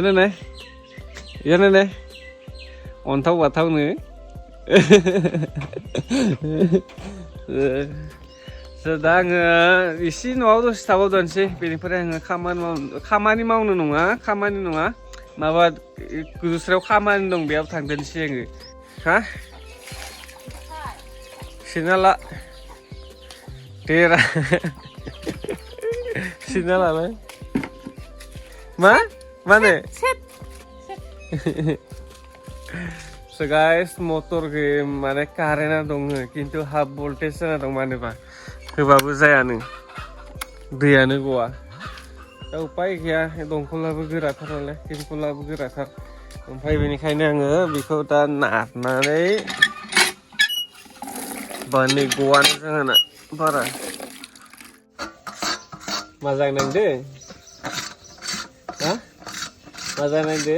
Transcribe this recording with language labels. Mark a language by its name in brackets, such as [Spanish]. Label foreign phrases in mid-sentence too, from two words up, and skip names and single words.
[Bodo] जानाय अन्थाव बाथावनो दा आङो एसे न'आव दसे थाबावदोंसै बेनिफ्राय आङो खामानि नङा माबा दस्रायाव खामानि दं बेयाव थांदोंसै आङो हा सिनाला देरा सिनालालाय माने [English] So guys, [Bodo] motor ke माने कारेन्टआ दङ खिन्थु [English] half voltage [Bodo] जाना दं मानोबा होबाबो जायानो दैयानो गवा दा उपाय गैया दंखलाबो गोराथार नालाय टेंकलाबो गोराथार ओमफ्राय बेनिखायनो आङो बेखौ दा नारनानै बानै गवानो जोंहाना बारा मोजां नांदो हा मोजां नांदो